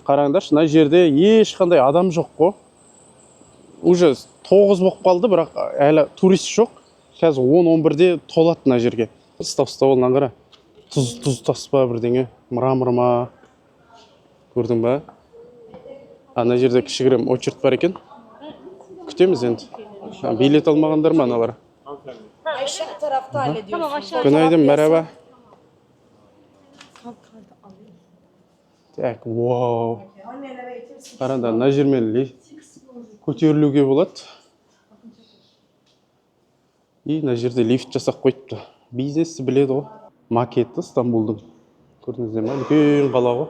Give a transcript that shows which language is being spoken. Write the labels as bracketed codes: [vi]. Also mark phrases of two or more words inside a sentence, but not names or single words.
[kk] Қараңдаршы, мына жерде ешқандай адам жоқ қой. Уже 9 болып қалды, бірақ әлі турист жоқ. Қазір 10-11-де толады мына жерге. Стау-стауылынан қара. Тұз таспа бірдеңе, мрамор. Көрдің ба? Ана жерде кішігірім очередь бар екен. Күтеміз енді. Билет алмағандар ма аналар? [tr] Aşağı tarafta hallediyorsun. Günaydın, merhaba. [ru] Так, вау. [kk] Қараңдар, мына жермен көтерілуге болады. И мына жерде лифт жасап қойыпты. Бизнесті біледі ғой. Макеті Стамбулдың. Көрдіңіздер ме? Үлкен қала ғой.